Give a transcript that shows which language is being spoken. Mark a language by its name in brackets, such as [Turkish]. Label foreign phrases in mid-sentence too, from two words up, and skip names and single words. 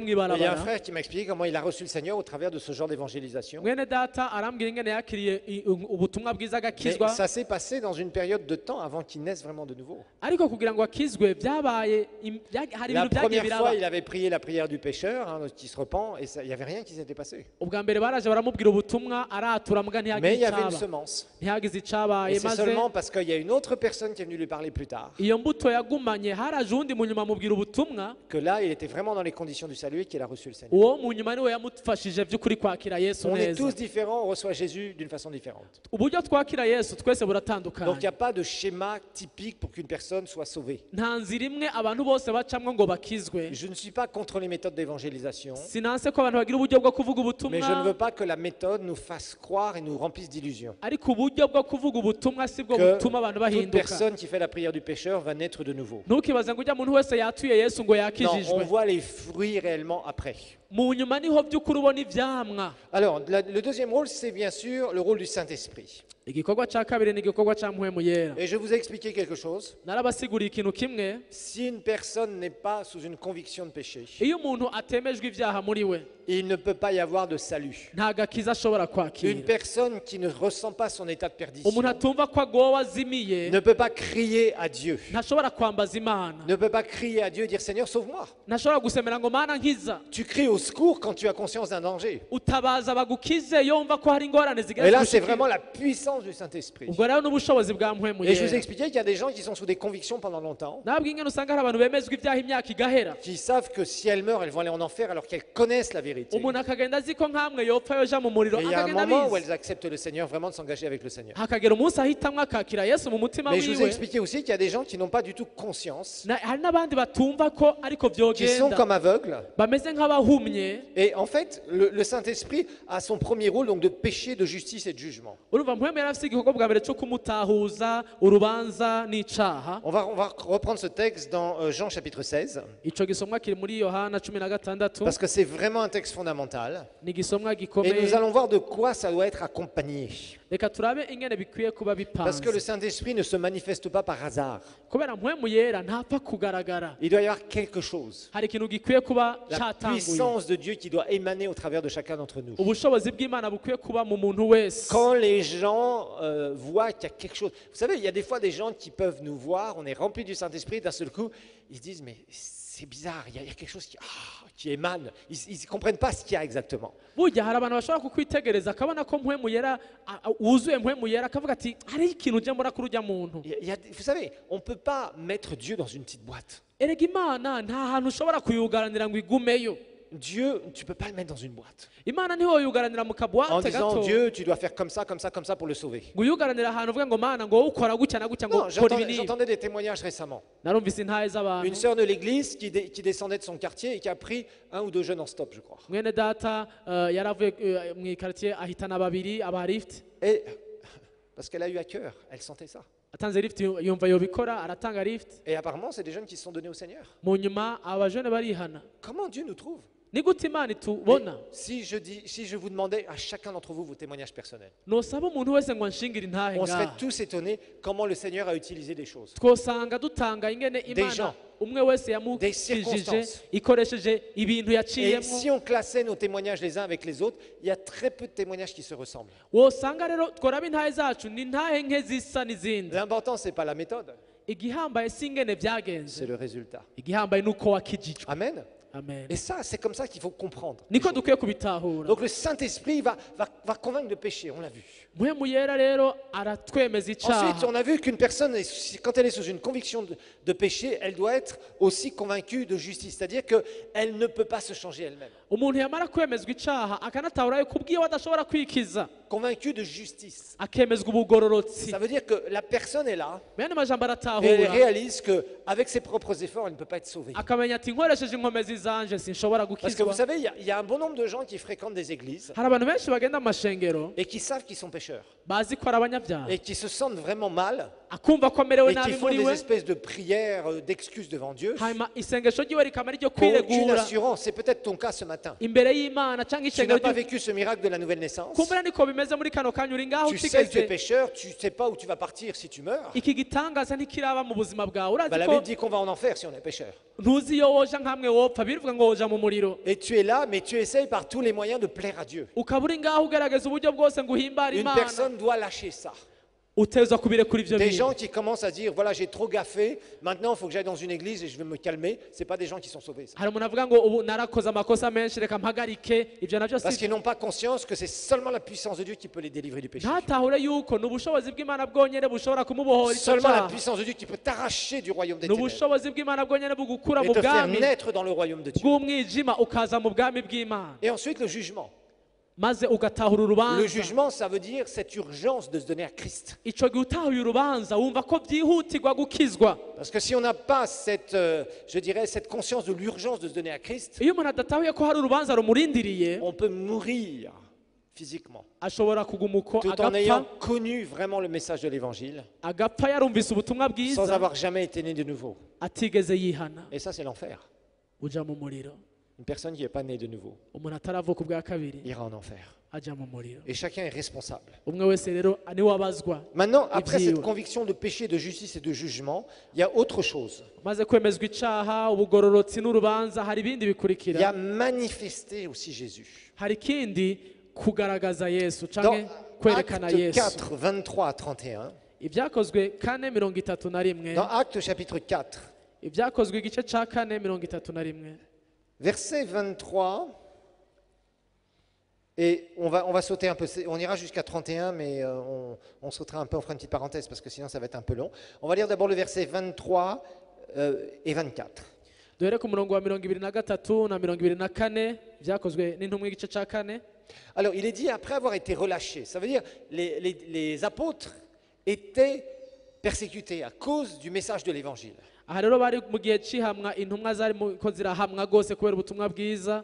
[French] Et il y a un [Rundi] mw'ibarabara. [French] frère qui m'a expliqué comment il a reçu le Seigneur au travers de ce genre d'évangélisation. [Rundi] mwene data arambwira ingene yakiriye ubutumwa bwiza [French] Mais [Rundi] agakizwa, [French] ça s'est passé dans une période de temps avant qu'il naisse vraiment de nouveau. [Rundi] ariko kugira ngo akizwe byabaye hari [French] La [Rundi] ibintu byagiye [French] première [Rundi] biraba. [French] fois, il avait prié la prière du pécheur, qui se repent, et il n'y avait rien qui s'était passé. [Rundi] ubwa mbere baraje baramubwira ubutumwa aratura muga [French] Mais il y [Rundi] ntiyagize [French] avait une [Rundi] icaba, [French] semence. [Rundi] ntiyagize [French] Et [Rundi] icabaye, [French] c'est [Rundi] maze [French] seulement parce qu'il y a une autre personne qui est venue lui parler plus tard [Rundi] iyo mbuto yagumanye, haraje uwundi mu nyuma amubwira ubutumwa, [French] que là, il était vraiment dans les conditions du salut et qu'il a reçu le Seigneur. [Rundi] uwo mu nyuma niwe yamufashije by'ukuri kwakira Yesu [French] On est [Rundi] neza. [French] tous différents, on reçoit Jésus d'une façon différente. [Rundi] uburyo twakira Yesu twese [French] Donc il [Rundi] buratandukanye, [French] n'y a pas de schéma typique pour qu'une personne soit sauvée. [Rundi] nta nzira imwe abantu bose bacamwo ngo bakizwe. [French] Je ne suis pas contre les méthodes d'évangélisation, [Rundi] sinanse ko abantu bagira uburyo bwo kuvuga [French] mais je ne veux [Rundi] ubutumwa, [French] pas que la méthode nous fasse croire et nous remplisse d'illusions. [Rundi] ariko uburyo bwo kuvuga ubutumwa si bwo [French] Que [Rundi] butuma abantu [French] toute [Rundi] bahinduka. [French] personne qui fait la prière du pécheur va naître de nouveau. [Rundi] ntukibaze ngo ujya muntu wese yatuye Yesu ngo [French] Non, on [Rundi] yakijijwe, [French] voit les fruits réellement après. [Rundi] mu nyuma niho by'ukuri ubona ivyamwa. [French] Alors, le deuxième rôle, c'est bien sûr le rôle du Saint-Esprit. [Rundi] igikorwa cya kabiri ni igikorwa cya mpwemu yera. [French] Et je vous ai expliqué quelque chose. [Rundi] narabasiguriye ikintu kimwe, [French] Si une personne n'est pas sous une conviction de péché, [Rundi] iyo umuntu atemejwe ibyaha muri we [French] il ne peut pas y avoir de salut. [Rundi] nta gakiza ashobora [French] Une [Rundi] kwakira. [French] personne qui ne ressent pas son état de perdition [Rundi] umuntu atumva ko agowe azimiye [French] ne peut pas crier à Dieu, [Rundi] ntashobora kwambaza Imana, [French] ne peut pas crier à Dieu et dire Seigneur, sauve-moi. [Rundi] ntashobora gusemera ngo Mana nkiza. [French] Tu cries au secours quand tu as conscience d'un danger. [Rundi] utabaza bagukize iyo wumva ko hari ingorane [French] Et [Rundi] zigira [French] là, c'est [Rundi] zigushikira. [French] vraiment la puissance du Saint-Esprit. [Rundi] ubwo rero n'ubushobozi bwa mpwemu [French] Et je vous ai [Rundi] yera. [French] expliqué qu'il y a des gens qui sont sous des convictions pendant longtemps, [Rundi] ntabwo ingene usanga hari abantu bemezwa ibyaha imyaka igahera, [French] qui savent que si elles meurent, elles vont aller en enfer alors qu'elles connaissent la vérité. [Rundi] umuntu akagenda azi ko nk'amwe yopfa yoja mu muriro, [French] Et il y a un [Rundi] akagenda [French] moment où [Rundi] abizi, [French] elles acceptent le Seigneur, vraiment de s'engager avec le Seigneur. [Rundi] hakagera umunsi ahitamwo akakira Yesu mu mutima [French] Mais je vous ai [Rundi] wiwe. [French] expliqué aussi qu'il y a des gens qui n'ont pas du tout conscience, [Rundi] hari n'abandi batumva ko ariko [French] qui sont [Rundi] vyogenda, [French] comme aveugles. [Rundi] bameze nk'abahumye. [French] Et en fait, le Saint-Esprit a son premier rôle donc de péché, de justice et de jugement. [Rundi] urumva mpwemu yari afise igikorwa bwa mbere cyo kumutahuza urubanza n'icaha. [French] On va reprendre ce texte dans Jean chapitre 16, [Rundi] ico gisomwa kiri muri Yohana 16, [French] parce que c'est vraiment un texte fondamental. [Rundi] ni igisomwa [French] Et nous [Rundi] gikomeye. [French] allons voir de quoi ça doit être accompagné. [Rundi] reka turabe ingene bikwiye kuba [French] Parce que le [Rundi] bipanze, [French] Saint-Esprit ne se manifeste pas par hasard. [Rundi] kubera mpwemu yera ntapfa kugaragara. [French] Il doit y avoir quelque chose. [Rundi] hari ikintu gikwiye kuba [French] La [Rundi] catanguye, [French] puissance de Dieu qui doit émaner au travers de chacun d'entre nous. [Rundi] ubushobozi bw'Imana bukwiye kuba mu muntu wese. [French] Quand les gens voient qu'il y a quelque chose. Vous savez, il y a des fois des gens qui peuvent nous voir, on est rempli du Saint-Esprit, d'un seul coup, ils se disent, mais c'est bizarre, il y a quelque chose qui émane. Ils ne comprennent pas ce qu'il y a exactement. [Rundi] burya hari abantu bashobora kukwitegereza akabona ko mpwemu yera wuzuye mpwemu yera akavuga ati hariho ikintu ujya mbona kuri urya muntu. [French] Vous savez, on ne peut pas mettre Dieu dans une petite boîte. [Rundi] Erega imana nta hantu ushobora kuyugaranira ngo igumeyo. [French] Dieu, tu ne peux pas le mettre dans une boîte. [Rundi] Imana ntiwoyugaranira mu [French] En [Rundi] kabwate [French] disant, [Rundi] gato [French] Dieu, tu dois faire comme ça, comme ça, comme ça pour le sauver. [Rundi] ngo uyugaranire ahantu uvuge ngo mana ngo wowe ukora gutya na gutya ngo [French] Non, [Rundi] ukora ibi n'ibi. [French] j'entendais des témoignages récemment. [Rundi] Narumvise intahe [French] Une [Rundi] z'abantu [French] sœur de l'église qui descendait de son quartier et qui a pris 1 ou 2 jeunes en stop, je crois. [Rundi] mwene data yaravuye mu ikaritiye ahitana babiri aba lift [French] Et parce qu'elle a eu à cœur, elle sentait ça. [Rundi] atanze lift yumva yobikora aratanga lift [French] Et apparemment, c'est des jeunes qui se sont donnés au Seigneur. [Rundi] mu nyuma abajene barihana. [French] Comment Dieu nous trouve? [Rundi] Ni gute imana itubona? [French] Si je vous demandais à chacun d'entre vous vos témoignages personnels, [Rundi] nosaba umuntu wese ngo anshingire intahe [French] on serait [Rundi] ngaha [French] tous étonnés comment le Seigneur a utilisé des choses. [Rundi] twosanga dutanga ingene imana [French] gens, [Rundi] umwe wese [French] des [Rundi] yamukijije [French] circonstances. [Rundi] ikoresheje ibintu [French] Et [Rundi] yaciyemo. [French] si on classait nos témoignages les uns avec les autres, il y a très peu de témoignages qui se ressemblent. [Rundi] wosanga rero tworaba intahe zacu ni intahe nke zisa n'izindi. [French] L'important, ce n'est pas la méthode, [Rundi] igihambaye si ingene [French] c'est [Rundi] byagenze, [French] le résultat. [Rundi] igihambaye ni uko wakijijwe. Amen. Amen. [French] Et ça, c'est comme ça qu'il faut comprendre. [Rundi] niko dukwiye kubitahura. [French] Donc le Saint-Esprit va convaincre de péché, on l'a vu. [Rundi] mpwemu yera rero aratwemeza [French] Ensuite, [Rundi] icyaha. [French] on a vu qu'une personne, quand elle est sous une conviction de péché, elle doit être aussi convaincue de justice. C'est-à-dire qu'elle ne peut pas se changer elle-même. [Rundi] umuntu yamara kwemezwa icyaha akanatahura yuko ubwiwe adashobora kwikiza [French] Convaincue de justice. [Rundi] akemezwa ubugororotsi. [French] Ça veut dire que la personne est là [Rundi] bene amajambo [French] et elle [Rundi] aratahura [French] réalise qu'avec ses propres efforts, elle ne peut pas être sauvée. [Rundi] akamenya ati nkoresheje inkomezi zanje sinshobora [French] Parce que vous [Rundi] gukizwa. [French] savez, il y a un bon nombre de gens qui fréquentent des églises [Rundi] hari abantu benshi bagenda mu mashengero [French] et qui savent qu'ils sont pécheurs [Rundi] bazi ko ari abanyabyaha [French] et qui se sentent vraiment mal [Rundi] akumva ko amerewe [French] et qui [Rundi] nabi [French] font [Rundi] muri [French] des [Rundi] we, [French] espèces de prières, d'excuses devant Dieu. [Rundi] hanyuma isengesho ryiwe rikaba ryo [French] Pour aucune [Rundi] kwiregura [French] assurance, c'est peut-être ton cas ce matin. [Rundi] imbere y'imana cyangwa [French] Tu [Rundi] ishengero [French] n'as pas [Rundi] ryo [French] vécu ce miracle de la nouvelle naissance. [Rundi] kumbura niko bimeze muri kano kanya uri ngaho [French] Tu sais que tu es [Rundi] utigeze [French] pécheur, tu ne sais pas où tu vas partir si tu meurs. [Rundi] iki gitangaza ntikiraba mu buzima bwawe [French] Bah, [Rundi] urazi [French] la [Rundi] ko [French] Bible dit qu'on va en enfer si on est pécheur. [Rundi] ntuzi iyo woja nkamwe wopfa birivuga ngo woja mu muriro. [French] Et tu es là, mais tu essayes par tous les moyens de plaire à Dieu. [Rundi] ukaba uri ngaho ugerageza uburyo bwose ngo uhimbare [French] Une [Rundi] imana. [French] personne doit lâcher ça. [Rundi] uteza kubirekura ivyo [French] Des [Rundi] bintu. [French] gens qui commencent à dire, voilà, j'ai trop gaffé, maintenant il faut que j'aille dans une église et je vais me calmer. Ce pas des gens qui sont sauvés. Ça. [Rundi] hari umuntu avuga ngo ubu narakoze amakosa menshi reka mpagarike ivyo navyo [French] Parce [Rundi] si [French] qu'ils n'ont pas conscience que c'est seulement la puissance de Dieu qui peut les délivrer du péché. [Rundi] ntatahure yuko ni ubushobozi bw'imana bwonyene bushobora kumubohora ico [French] Seulement la [Rundi] cyaha. [French] puissance de Dieu qui peut t'arracher du royaume des [Rundi] ni [French] ténèbres [Rundi] ubushobozi bw'imana bwonyene bugukura [French] et [Rundi] mu [French] te faire [Rundi] bwami [French] naître dans le royaume de Dieu. [Rundi] bw'umwijima ukaza mu bwami bw'imana, [French] Et ensuite, le jugement. [Rundi] maze ugatahura [French] Le [Rundi] urubanza. [French] jugement, ça veut dire cette urgence de se donner à Christ. [Rundi] ico gihe utahuye urubanza wumva ko byihutirwa gukizwa. [French] Parce que si on n'a pas cette, je dirais, cette conscience de l'urgence de se donner à Christ, [Rundi] iyo umuntu adatahuye ko hari urubanza rumurindiriye [French] on peut mourir physiquement, [Rundi] ashobora kuguma uko [French] tout en ayant [Rundi] agapfa [French] connu vraiment le message de l'Évangile, [Rundi] agapfa yarumvise ubutumwa [French] sans [Rundi] bwiza [French] avoir jamais été né de nouveau. [Rundi] atigeze yihana. [French] Et ça, c'est l'enfer. [Rundi] uja mu muriro. [French] Une personne qui n'est pas née de nouveau [Rundi] umuntu ataravuka ubwa kabiri [French] ira en enfer. [Rundi] aja mu muriro. [French] Et chacun est responsable. [Rundi] umwe wese rero niwe abazwa. [French] Maintenant, après [Rundi] Ibyiwe. [French] cette conviction de péché, de justice et de jugement, il y a autre chose. [Rundi] maze kwemezwa icaha ubugororotsi n'urubanza hari ibindi [French] Il y a [Rundi] bikurikira. [French] manifesté aussi Jésus. [Rundi] hari ikindi kugaragaza yesu [French] Dans [Rundi] canke kwerekana [French] Actes [Rundi] yesu. [French] 4, 23 à 31, [Rundi] ibyakozwe 4:31. [French] dans Actes chapitre 4, [Rundi] ibyakozwe igice ca 4:31. [French] verset 23, et on va sauter un peu, on ira jusqu'à 31, mais on sautera un peu, on fera une petite parenthèse, parce que sinon ça va être un peu long. On va lire d'abord le verset 23 et 24. [Rundi] duhere ku murongo wa 23 na 24 byakozwe n'intumwa igice ca 4. [French] Alors, il est dit après avoir été relâchés. Ça veut dire les apôtres étaient persécutés à cause du message de l'évangile. [Rundi] aha rero bari mu gihe cihamwa intumwa zari ko zirahamwa gose kubera ubutumwa bwiza.